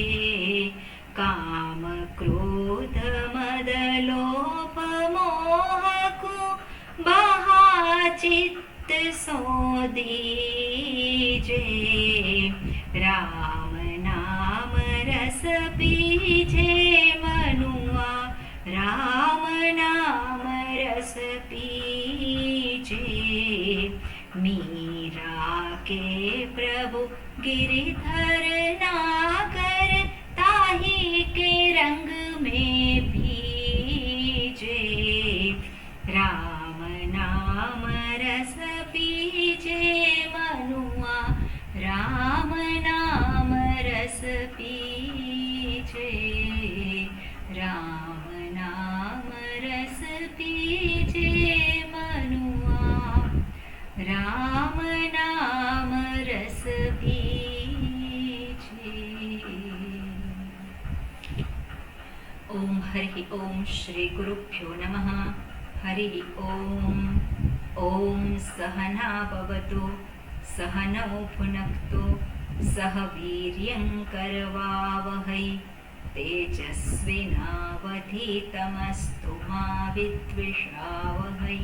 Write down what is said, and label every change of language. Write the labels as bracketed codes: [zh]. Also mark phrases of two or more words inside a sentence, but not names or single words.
[hi] काम क्रोध मद लोभ मोह बहा चित्त सो दीजे. राम नाम रस पीजे मनुआ, राम नाम रस पीजे. मीरा के प्रभु गिरिधर नागर, ताही के रंग में भीजे. राम नाम रस पीजे मनुआ, राम नाम रस पीजे. राम नाम रस पीजे मनुआ, राम नाम रस पीजे. [sa] ओम हरि ओम श्री गुरुभ्यो नमः. हरि ओम. ओम सहना भवतु, सहनौ भुनक्तु, सह वीर्यं करवावहै, तेजस्विनावधीतमस्तु मा विद्विषावहै.